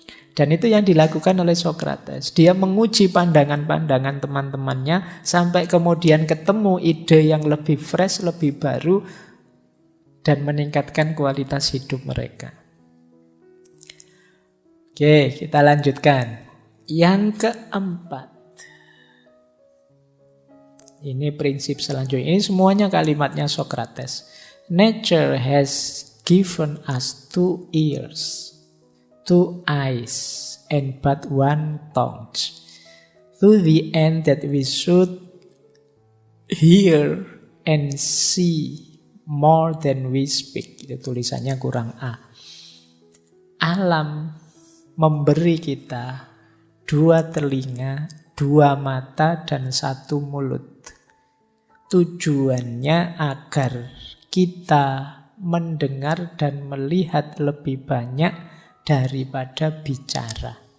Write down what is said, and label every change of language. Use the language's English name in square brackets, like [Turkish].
[Indonesian] Dan itu yang dilakukan oleh Socrates. Dia menguji pandangan-pandangan teman-temannya sampai kemudian ketemu ide yang lebih fresh, lebih baru, dan meningkatkan kualitas hidup mereka. Oke, kita lanjutkan. Yang keempat. Ini prinsip selanjutnya. Ini semuanya kalimatnya Socrates. [English] Nature has given us 2 ears, 2 eyes, and but 1 tongue. To the end that we should hear and see more than we speak. [Indonesian] Itu tulisannya kurang A. Alam memberi kita 2 telinga dua mata dan satu mulut. Tujuannya agar kita mendengar dan melihat lebih banyak daripada bicara.